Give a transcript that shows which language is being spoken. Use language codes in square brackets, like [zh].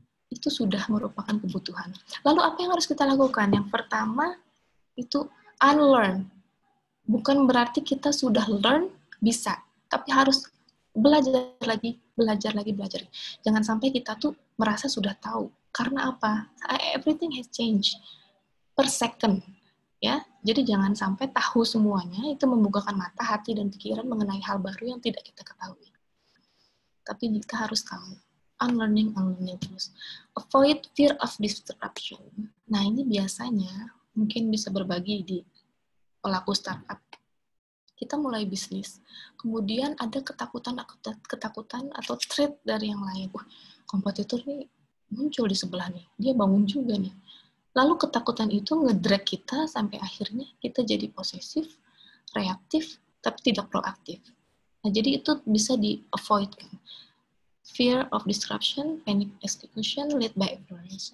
[id] Itu sudah merupakan kebutuhan. Lalu apa yang harus kita lakukan? Yang pertama itu unlearn. Bukan berarti kita sudah learn, bisa. Tapi harus belajar lagi. Jangan sampai kita tuh merasa sudah tahu. Karena apa? [en] Everything has changed per second. [id] Ya, jadi jangan sampai tahu semuanya, itu membukakan mata, hati, dan pikiran mengenai hal baru yang tidak kita ketahui. Tapi kita harus tahu. Unlearning terus. [en] Avoid fear of disruption. [id] Nah, ini biasanya mungkin bisa berbagi di pelaku startup. Kita mulai bisnis, kemudian ada ketakutan atau threat dari yang lain. Kompetitor nih muncul di sebelah nih, dia bangun juga nih. Lalu ketakutan itu ngedrag kita sampai akhirnya kita jadi posesif, reaktif, tapi tidak proaktif. Nah, jadi itu bisa di-avoid kan. [en] Fear of disruption, panic execution, lead by ignorance.